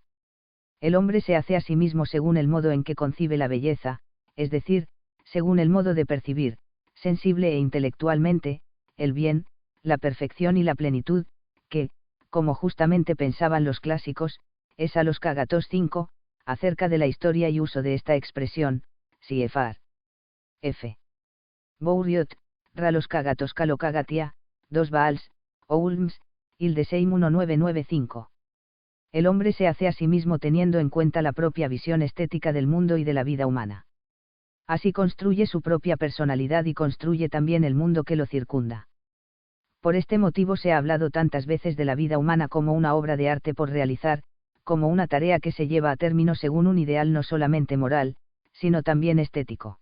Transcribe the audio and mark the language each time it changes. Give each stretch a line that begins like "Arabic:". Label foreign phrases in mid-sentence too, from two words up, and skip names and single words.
Spanish: El hombre se hace a sí mismo según el modo en que concibe la belleza, es decir, según el modo de percibir, sensible e intelectualmente, el bien, la perfección y la plenitud, que, como justamente pensaban los clásicos, es a los Kagatos 5, acerca de la historia y uso de esta expresión, Siefar. F. Bourriot, Ralos Kagatos Kalokagatia, 2 Baals, Oulms, Hildesheim 1995. El hombre se hace a sí mismo teniendo en cuenta la propia visión estética del mundo y de la vida humana. Así construye su propia personalidad y construye también el mundo que lo circunda. Por este motivo se ha hablado tantas veces de la vida humana como una obra de arte por realizar, como una tarea que se lleva a término según un ideal no solamente moral, sino también estético.